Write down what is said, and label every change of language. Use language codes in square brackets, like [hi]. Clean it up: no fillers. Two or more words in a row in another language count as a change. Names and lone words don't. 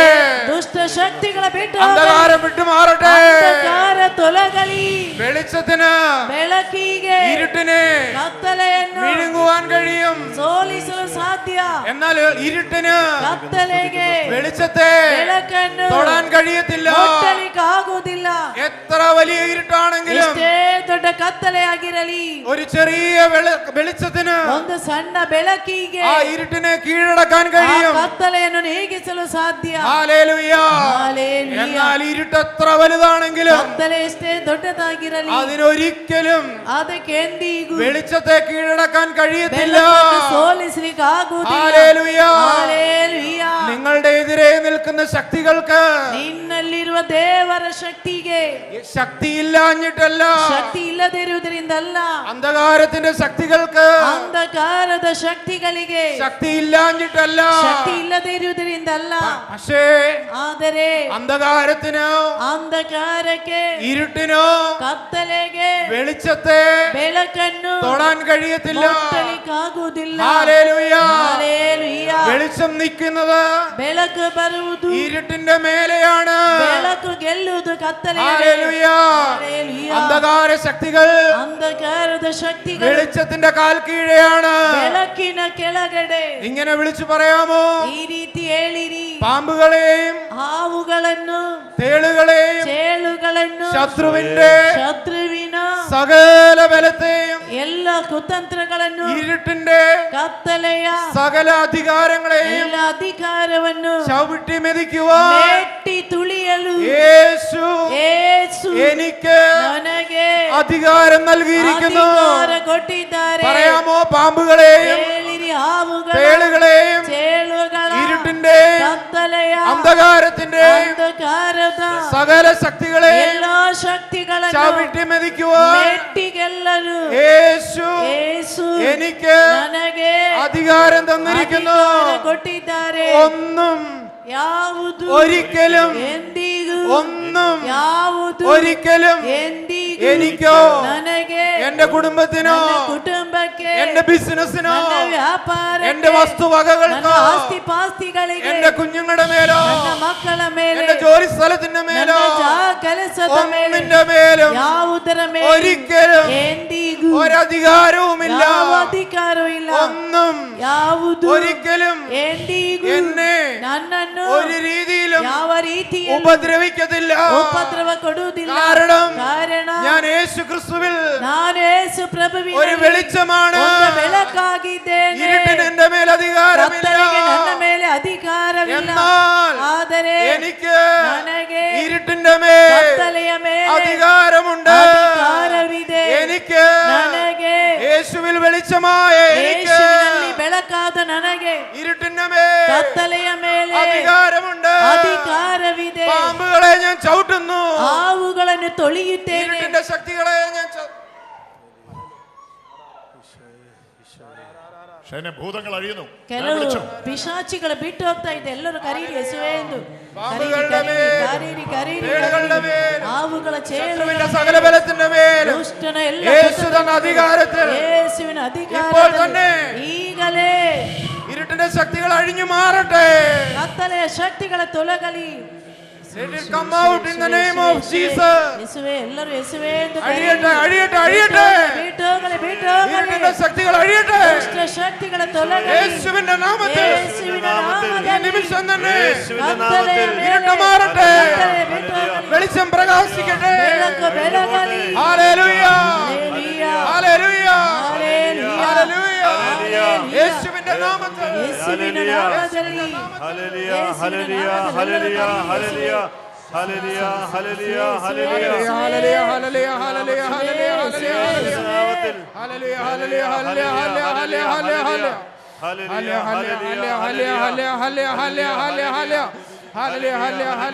[kn] ದುಷ್ಟ ಶಕ್ತಿಗಳ ಬಿಟ್ಟು [ml] അന്ധകാരം വിട്ടുമാറട്ടെ. [kn] ಅಂಧಕಾರ ತೊಲಗಲಿ. [ml] വെളിച്ചത്തിന് [kn] ಬೆಳಕಿಗೆ [ml] ഇരുട്ടിനെ [kn] ಕತ್ತಲೆಯನ್ನು [ml] വിഴുങ്ങുവാൻ കഴിയും. [kn] ಸೋಲಿಸಲು ಸಾಧ್ಯ. [ml] എന്നാൽ ഇരുട്ടിന് [kn] ಕತ್ತಲೆಗೆ [ml] വെളിച്ചത്തെ [kn] ಬೆಳಕನ್ನು [ml] തൊടാൻ കഴിയത്തില്ല. [kn] ಮುಟ್ಟಲಿಕ್ಕಾಗುವುದಿಲ್ಲ. [ml] എത്ര വലിയ ഇരുട്ടാണെങ്കിലും [kn] ಎಷ್ಟೇ ದೊಡ್ಡ ಕತ್ತಲೆ ಆಗಿರಲಿ, [ml] ഒരു ചെറിയ വെളിച്ചത്തിന് [kn] ಒಂದು ಸಣ್ಣ ಬೆಳಕಿಗೆ [ml] ആ ഇരുട്ടിനെ കീഴടക്കാൻ [kn] ಆ [ml] കഴിയും. [kn] ಕತ್ತಲೆಯನ್ನು ನೀಗಿಸಲು ಸಾಧ್ಯ. [ml] ഹല്ലേലൂയ. ഹല്ലേലൂയ. എന്നാൽ ഇരുട്ട് എത്ര വലുതാണെങ്കിലും [kn] ಕತ್ತಲೆ ಎಷ್ಟೇ ದೊಡ್ಡದಾಗಿರಲಿ, [ml] അതിനൊരിക്കലും [kn] ಅದಕ್ಕೆ ಎಂದಿಗೂ [ml] വെളിച്ചത്തെ കീഴടക്കാൻ കഴിയത്തില്ല. [kn] ಬೆಳಕನ್ನು ಸೋಲಿಸಲಿಕ್ಕೆ ಆಗುವುದಿಲ್ಲ. [ml] ഹല്ലേലൂയ. [kn] ಹಲ್ಲೆಲೂಯ. [ml] നിങ്ങളുടെ എതിരെ നിൽക്കുന്ന ശക്തികൾക്ക് [kn] ನಿನ್ನಲ್ಲಿರುವ ದೇವರ ಶಕ್ತಿಗೆ [ml] ശക്തിയില്ലാഞ്ഞിട്ടല്ല, [kn] ಶಕ್ತಿ ಇಲ್ಲದಿರುವುದರಿಂದಲ್ಲ, [ml] അന്ധകാരത്തിന്റെ ശക്തികൾക്ക് [kn] ಅಂಧಕಾರದ ಶಕ್ತಿಗಳಿಗೆ [ml] ശക്തിയില്ലാഞ്ഞിട്ടല്ല, [kn] ಶಕ್ತಿ ಇಲ್ಲದೆ ಇರುವುದರಿಂದಲ್ಲ. [ml] പക്ഷേ [kn] ಆದರೆ [ml] അന്ധകാരത്തിനോ [kn] ಅಂಧಕಾರಕ್ಕೆ [ml] ഇരുട്ടിനോ [kn] ಕತ್ತಲೆಗೆ [ml] വെളിച്ചത്തെ [kn] ಬೆಳಕನ್ನು [ml] തൊടാൻ കഴിയത്തില്ല. [kn] ಮುಟ್ಟಲಿಕ್ಕಾಗುವುದಿಲ್ಲ. [ml] ഹല്ലേലൂയ. [kn] ಹಲ್ಲೆಲೂಯ. [ml] വെളിച്ചം നിൽക്കുന്നത് [kn] ಬೆಳಕು ಬರುವುದು [ml] ഇരുട്ടിന്റെ മേലെയാണ്. [kn] ಬೆಳಕು ಗೆಲ್ಲುವುದು ಕತ್ತಲೆ. [ml] ഹല്ലേലൂയ. അന്ധകാര ശക്തികൾ [kn] ಅಂಧಕಾರದ ಶಕ್ತಿಗಳು [ml] വെളിച്ചത്തിന്റെ കാൽ കീഴെയാണ്. [kn] ಬೆಳಕಿನ ಕೆಳಗಡೆ. [ml] ഇങ്ങനെ വിളിച്ചു പറയാമോ? [kn] ಈ ರೀತಿ ಹೇಳಿರಿ, [ml] പാമ്പുകളെയും [kn] ಹಾವುಗಳನ್ನು, [ml] തേളുകളെയും [kn] ಚೇಳುಗಳನ್ನು, [ml] ശത്രുവിന്റെ [kn] ಶತ್ರುವಿನ [ml] സകല ബലത്തെയും [kn] ಎಲ್ಲ ಕುತಂತ್ರಗಳನ್ನು, [ml] ഇരുട്ടിന്റെ [kn] ಕತ್ತಲೆಯ [ml] സകല അധികാരങ്ങളെയും [kn] ಎಲ್ಲ ಅಧಿಕಾರವನ್ನು [ml] ചവിട്ടി മെതിക്കുവാൻ [kn] ಮೆಟ್ಟಿ ತುಳಿಯಲು [ml] യേശു [kn] ಯೇಸು [ml] എനിക്ക് [kn] ನನಗೆ [ml] അധികാരം നൽകിയിരിക്കുന്നു. [kn] ಅಧಿಕಾರ ಕೊಟ್ಟಿದ್ದಾರೆ. [ml] പറയാമോ? പാമ്പുകളെയും [kn] ಹೇಳಿರಿ, ಹಾವುಗಳ, [ml] തേളുകളെയും [kn] ಚೇಳುಗಳ, [ml] ഇരുട്ടിന്റെ [kn] ಕತ್ತಲೆಯ [ml] അന്ധകാരത്തിന്റെ [kn] ಅಂಧಕಾರದ [ml] സകല ശക്തികളെയും [kn] ಎಲ್ಲ ಶಕ್ತಿಗಳನ್ನು [ml] ചവിട്ടി മെതിക്കുവാൻ [kn] ಮೆಟ್ಟಿಗೆಲ್ಲರು [ml] യേശു [kn] ಯೇಸು [ml] എനിക്ക് [kn] ನನಗೆ [ml] അധികാരം തന്നിരിക്കുന്നു. [kn] ಅಧಿಕಾರ ಕೊಟ್ಟಿದ್ದಾರೆ. [ml] ഒന്നും [kn] ಯಾವುದು [ml] ഒരിക്കലും [kn] ಎಂದಿಗೂ [ml] ഒന്നും [kn] ಯಾವುದು [ml] ഒരിക്കലും [kn] ಎಂದಿಗೂ [ml] എനിക്കോ [kn] ನನಗೆ [ml] എന്റെ കുടുംബത്തിനോ [kn] ನನ್ನ ಕುಟುಂಬಕ್ಕೆ [ml] എന്റെ ബിസിനസിനോ [kn] ನನ್ನ ವ್ಯಾಪಾರಕ್ಕೆ [ml] എന്റെ [kn] ನನ್ನ [ml] വസ്തുവകകൾക്കോ [kn] ಆಸ್ತಿ ಪಾಸ್ತಿಗಳಿಗೆ [ml] എന്റെ കുഞ്ഞുങ്ങളുടെ മേലോ [kn] ನನ್ನ ಮಕ್ಕಳ ಮೇಲೆ [ml] എന്റെ ജോലി സ്ഥലത്തിന്റെ മേലോ [kn] ಕೆಲಸದ ಮೇಲೆ [ml] ഒന്നിന്റെ മേലും [kn] ಯಾವುದರ ಮೇಲೆ [ml] ഒരിക്കലും [kn] ಎಂದಿಗೂ [ml] ഒരധികാരവുമില്ല. [kn] ಯಾವ ಅಧಿಕಾರವೂ ಇಲ್ಲ. [ml] ഒന്നും [kn] ಯಾವುದು [ml] ഒരിക്കലും [kn] ಎಂದಿಗೂ [ml] എന്നെ [kn] ನನ್ನನ್ನು [ml] ഒരു രീതിയിലും [kn] ಯಾವ ರೀತಿಯಲ್ಲಿ [ml] ഉപദ്രവിക്കത്തില്ല. [kn] ಉಪದ್ರವ ಕೊಡುವುದಿಲ್ಲ. [ml] കാരണം [kn] ಕಾರಣ [ml] ഞാൻ യേശു ക്രിസ്തുവിൽ [kn] ನಾನು ಯೇಸು ಪ್ರಭುವಿನಲ್ಲಿ [ml] ഒരു വെളിച്ചമാണ്. [kn] ಒಂದು ಬೆಳಕಾಗಿದ್ದೇನೆ. [ml] ഇരുട്ടിന് എന്റെ മേൽ അധികാരമില്ല. [kn] ಕತ್ತಲೆಗೆ ನನ್ನ ಮೇಲೆ ಅಧಿಕಾರವಿಲ್ಲ. [ml] എന്നാൽ [kn] ಆದರೆ [ml] എനിക്ക് [kn] ನನಗೆ [ml] ഇരുട്ടിന്റെ മേൽ [kn] ಕತ್ತಲೆಯ ಮೇಲೆ [ml] അധികാരമുണ്ട്. [kn] ಅಧಿಕಾರವಿದೆ. [ml] എനിക്ക് [kn] ನನಗೆ [ml] യേശുവിൽ വെളിച്ചമായ എനിക്ക് [kn] ಯೇಸುವಿನಲ್ಲಿ ಬೆಳಕಾದ ನನಗೆ [ml] ഇരുട്ടിന്റെ മേൽ [kn] ಕತ್ತಲೆಯ ಮೇಲೆ [ml] അധികാരമുണ്ട്. [kn] ಅಧಿಕಾರವಿದೆ. [ml] പാമ്പുകളെ ഞാൻ ചവിട്ടുന്നു. [kn] ಹಾವುಗಳನ್ನು ತೊಳೆಯುತ್ತೇನೆ. [ml] ഇരുട്ടിന്റെ ശക്തികളെ ഞാൻ ഭൂതങ്ങൾ അഴിയുന്നു. [kn] ಕೆಲವು ಪಿಶಾಚಿಗಳು ಬಿಟ್ಟು ಹೋಗ್ತಾ ಇದೆ. ಎಲ್ಲರೂ ಕರೀರಿ ಯೇಸುವೇ ಎಂದು. [ml] പാമ്പുകളുടെ മേൽ, [kn] ಕರೀರಿ ಕರೀರಿ. [ml] തേളുകളുടെ മേൽ, [kn] ಹಾವುಗಳ [ml] ശത്രുവിന്റെ [kn] ಚೇಳುಗಳ [ml] സകല ബലത്തിന്റെ മേൽ [kn] ದುಷ್ಟನ ಎಲ್ಲ [ml] യേശു തന്ന അധികാരത്തിൽ [kn] ಯೇಸುವಿನ [ml] ഇപ്പോൾ തന്നെ [kn] ಅಧಿಕಾರದಲ್ಲಿ ಈಗಲೇ [ml] ഇരുട്ടിന്റെ ശക്തികൾ അഴിഞ്ഞു മാറട്ടെ. [kn] ಕತ್ತಲೆಯ ಶಕ್ತಿಗಳ ತೊಲಗಲಿ. [en] Let it come out in the name of Jesus. [kn] ಯೇಸುವೇ, ಎಲ್ಲರೂ ಯೇಸುವೇ ಎಂದು [ml] അഴിയട്ടെ, അഴിയട്ടെ, അഴിയട്ടെ. [kn] ಬಿಟ್ಟು ಹೋಗಲಿ, ಬಿಟ್ಟು ಹೋಗಲಿ. [ml] ഇരുട്ടിന്റെ ശക്തികൾ അഴിയട്ടെ. [kn] ದುಷ್ಟ ശക്തിಗಳ ತೊಲಗಲಿ. [ml] യേശുവിന്റെ നാമത്തിൽ യേശുവിನ നാമത്തിൽ ഈ നിമിഷം തന്നെ [kn] ಕತ್ತಲೆಯ ಮೇಲೆ [ml] ഇരുട്ട് മാറട്ടെ. [kn] ಕತ್ತಲೆ ಬಿಟ್ಟು ಹೋಗಲಿ. [ml] വെളിച്ചം പ്രകാശിക്കട്ടെ. [kn] ಬೆಳಕು ಬೆಳಗಲಿ. [ml] ഹല്ലേലൂയ, ഹല്ലേലൂയ. ഹല്ലേലൂയ, ഹല്ലേലൂയ. ഹല്ലേലൂയ. ഹല്ലേലൂയ. യേശുവിന്റെ നാമത്തിൽ [kn] ಯೇಸುವಿನ ನಾಮದಲ್ಲಿ [ml] ഹല്ലേലൂയ, [kn] ಯೇಸುವಿನ [ml] ഹല്ലേലൂയ, [kn] ನಾಮದಲ್ಲಿ [ml] ഹല്ലേലൂയ, [kn] ಎಲ್ಲರೂ [ml] ഹല്ലേലൂയ, [kn] ಕರೀರಿ. [ml] ഹല്ലേലൂയ, ഹല്ലേലൂയ, ഹല്ലേലൂയ. ഹല്ലേലൂയ, ഹല്ലേലൂയ, ഹല്ലേലൂയ, ഹല്ലേലൂയ, ഹല്ലേലൂയ, യേശുവിന്റെ നാമത്തിൽ ഹല്ലേലൂയ, ഹല്ലേലൂയ, ഹല്ലേലൂയ, ഹല്ലേലൂയ, ഹല്ലേലൂയ, ഹല്ലേലൂയ. ഹല്ലേലൂയ, ഹല്ലേലൂയ, ഹല്ലേലൂയ, ഹല്ലേലൂയ, ഹല്ലേലൂയ, ഹല്ലേലൂയ, ഹല്ലേലൂയ, ഹല്ലേലൂയ, ഹല്ലേലൂയ. ഹല്ലേലൂയ, ഹല്ലേലൂയ, ഹല്ലേലൂയ, ഹല്ലേലൂയ, ഹല്ലേലൂയ, ഹല്ലേലൂയ.